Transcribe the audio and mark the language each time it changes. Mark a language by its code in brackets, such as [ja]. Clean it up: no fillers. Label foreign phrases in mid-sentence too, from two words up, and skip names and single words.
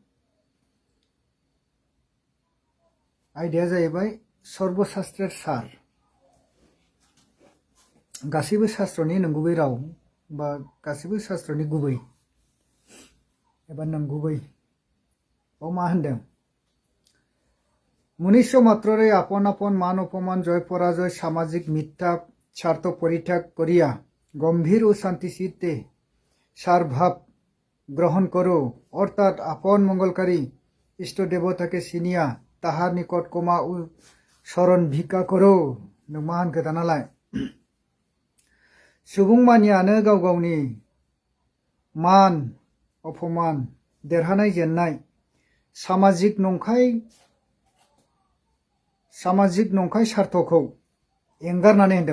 [brx] आयदाया जाहैबाय सर्वशास्त्रेर सार। गासैबो शास्त्रनि नंगुबै राव बा गासैबो शास्त्रनि गुबै एबा नंगुबै मा होनदों? [bn] মনুষ্য মাত্ররে আপন আপন মান অপমান জয় পরাজয় সামাজিক মিথ্যা স্বার্থ পরিত্যাগ করিয়া গম্ভীর ও শান্তি চিত্তে সার ভাব গ্রহণ করো, অর্থাৎ আপন মঙ্গলকারী ইষ্ট দেবতাকে চিনিয়া তাহার নিকট ক্ষমা ও শরণ ভিক্ষা করো। [brx] नों मा होनखो दानालाय? सुबुं मानियानो गाव गावनि मान अपमान देरहानाय जेननाय सामाजिक नंखाय स्वार्थखौ एंगारनानै होनदों।